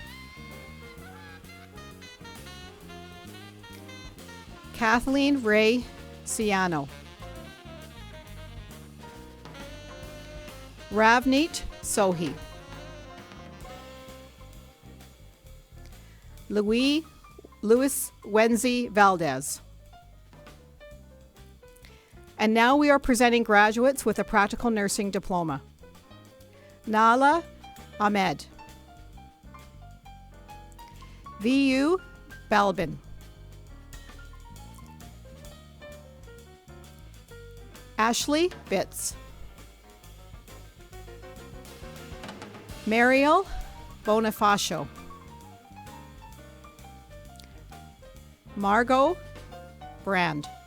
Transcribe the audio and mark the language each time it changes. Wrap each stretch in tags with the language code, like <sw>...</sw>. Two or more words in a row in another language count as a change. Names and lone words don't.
<en>Kathleen Ray Ciano. Ravneet Sohi. Louis Wenzi Valdez. And now we are presenting graduates with a practical nursing diploma. Nala Ahmed. VU Balbin. Ashley Bitts. Mariel Bonifacio. Margot Brand.</en>